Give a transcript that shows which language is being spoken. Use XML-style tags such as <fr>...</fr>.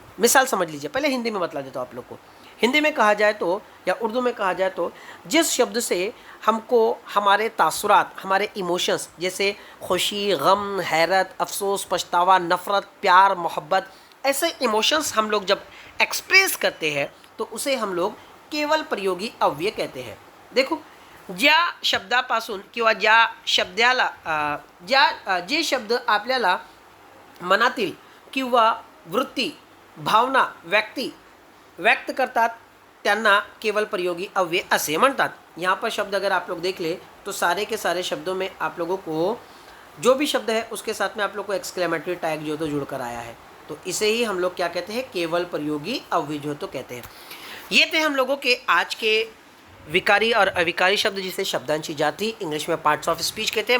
<hi>मिसाल समझ लीजिए, पहले हिंदी में बतला देता हूँ आप लोग को। हिंदी में कहा जाए तो या उर्दू में कहा जाए तो जिस शब्द से हमको हमारे तासुरात, हमारे इमोशंस जैसे खुशी, गम, हैरत, अफसोस, पछतावा, नफ़रत, प्यार, मोहब्बत, ऐसे इमोशंस हम लोग जब एक्सप्रेस करते हैं तो उसे हम लोग केवल प्रयोगी अव्यय कहते हैं।</hi> <mr>देखो, ज्या शब्दापासून किंवा ज्या शब्दाला जे शब्द आपल्याला मनातील किंवा वृत्ती, भावना, व्यक्त करतात त्यांना केवल प्रयोगी अव्यय असे म्हणतात।</mr> <hi>यहाँ पर शब्द अगर आप लोग देख ले तो सारे के सारे शब्दों में आप लोगों को जो भी शब्द है उसके साथ में आप लोग को एक्सक्लेमेटरी टैग जो तो जुड़कर आया है, तो इसे ही हम लोग क्या कहते हैं, केवल प्रयोगी अव्यय जो तो कहते हैं। ये थे हम लोगों के आज के विकारी और अविकारी शब्द जिसे शब्दांशी जाति इंग्लिश में पार्ट्स ऑफ स्पीच कहते हैं।</hi>